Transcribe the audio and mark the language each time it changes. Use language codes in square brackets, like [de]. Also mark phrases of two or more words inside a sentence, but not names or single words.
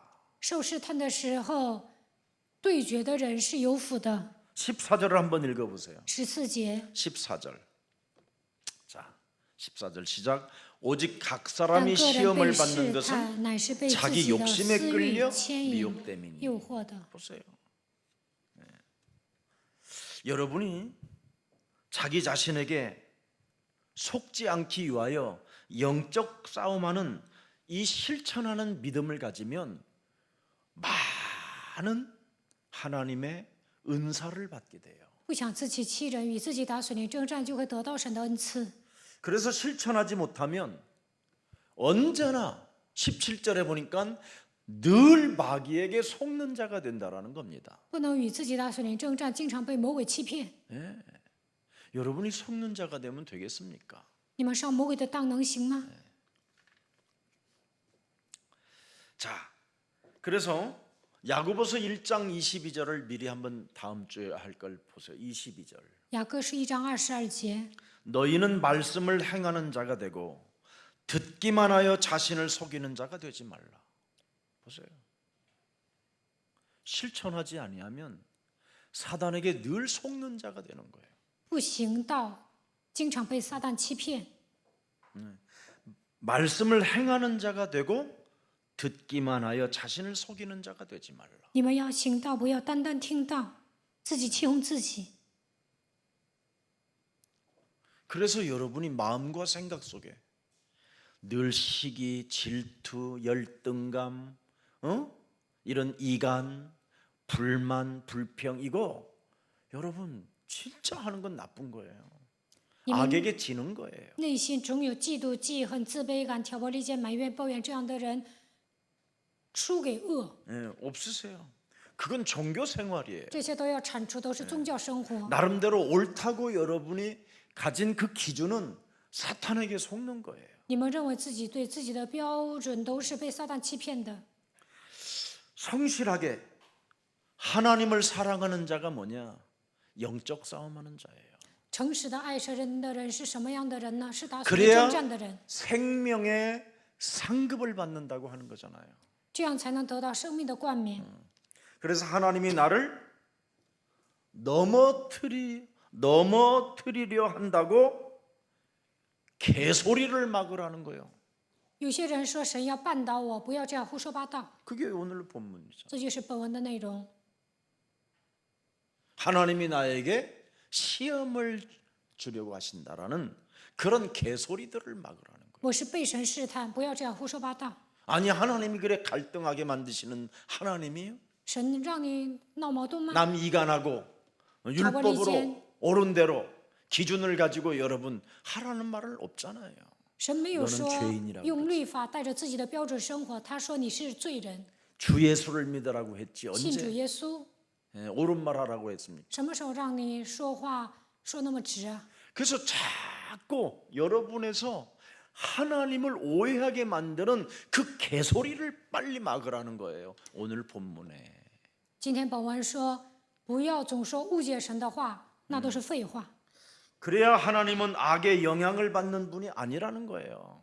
[zh] 受试探的时候，对决的人是有福的。 [ko] 14절을 한번 읽어보세요. [zh] 14节， [ko] 14절. 자, 14절 시작. 오직 각 [zh] 但 [ko] 사람이 [zh] 个人 [ko] 시험을 [zh] 被 [ko] 받는 [zh] 试 [ko] 것은 [zh] 探，乃是被自 [ko] 자기 [zh] 己的 [ko] 욕심에 [zh] 私欲 [ko] 끌려 [zh] 牵引 [ko] 미혹됨이니. [zh] 诱惑的。 [ko] 보세요. 여러분이 자기 자신에게 속지 않기 위하여 영적 싸움하는 이 실천하는 믿음을 가지면 많은 하나님의 은사를 받게 돼요. [zh] 不想自欺欺人，与自己打属灵征战，就会得到神的恩赐。 [ko] 그래서 실천하지 못하면 언제나 17절에 보니까 늘 마귀에게 속는 자가 된다라는 겁니다. [zh] 不能与自己打属灵征战，经常被魔鬼欺骗。 [ko] 여러분이 속는 자가 되면 되겠습니까? [zh] 你们上魔鬼的当能行吗？ [ko] 자, 그래서 야고보서 1장 22절을 미리 한번 다음 주에 할 걸 보세요. 22절. [zh] 雅各书1章22节， [ko] 너희는 말씀을 행하는 자가 되고 듣기만 하여 자신을 속이는 자가 되지 말라. 보세요. 실천하지 아니하면 사단에게 늘 속는 자가 되는 거예요. [zh] 不行道，经常被撒旦欺骗。 [ko] 말씀을 행하는 자가 되고 듣기만 하여 자신을 속이는 자가 되지 말라. [zh] 你们要行道，不要单单听道，自己欺哄自己。 [ko] 그래서 여러분이 마음과 생각 속에 늘 시기, 질투, 열등감, 이런 이간, 불만, 불평 이거 여러분 진짜 하는 건 나쁜 거예요. 악에게 지는 거예요. [zh] 内心总有嫉妒、记恨、自卑感、挑拨离间、埋怨、抱怨这样的人，输给恶。 [ko] 없으세요. 그건 종교 생활이에요. [zh] 这些都要铲除，都是宗教生活。 [ko] 나름대로 옳다고 여러분이 가진 그 기준은 사탄에게 속는 거예요. [zh] 你们认为自己对自己的标准都是被撒旦欺骗的。 [ko] 성실하게 하나님을 사랑하는 자가 뭐냐? 영적 싸움하는 자예요. [zh] 诚实的爱神的人是什么样的人呢？是打属灵 [ko] 그래야 [zh] 征战的人， [ko] 생명의 상급을 받는다고 하는 거잖아요. [zh] 这样才能得到生命的冠冕。 [ko] 그래서 하나님이 나를 넘어뜨리려 한다고 개소리를 막으라는 거예요. [zh] 有些人说神要绊倒我，不要这样胡说八道， [ko] 그게 오늘 본문이죠. [zh] 这就是本文的内容。 [ko] 하나님이 나에게 시험을 주려고 하신다라는 그런 개소리들을 막으라는 거예요. [zh] 我是被神试探，不要这样胡说八道。 [ko] 아니 하나님이 그래 갈등하게 만드시는 하나님이요? [zh] 神让你闹矛盾吗？ [ko] 남 이간하고 율법으로 옳은 대로 기준을 가지고 여러분 하라는 말은 없잖아요. [zh] 神没有说 [ko] 너는 죄인이라고 [zh] 用律法带着自己的标准生活，他说你是罪人， [ko] 주 예수를 믿으라고 했지 [zh] 信主 [ko] 언제 [zh] 耶稣。 [ko] 옳은 말 하라고 했습니까? [zh] 什么时候让你说话说那么直啊？ [ko] 그래서 자꾸 여러분에서 하나님을 오해하게 만드는 그 개소리를 빨리 막으라는 거예요. 오늘 본문에. [zh] 今天本文说不要总说误解神的话，那都是废话。 [ko] 그래야 하나님은 악의 영향을 받는 분이 아니라는 거예요.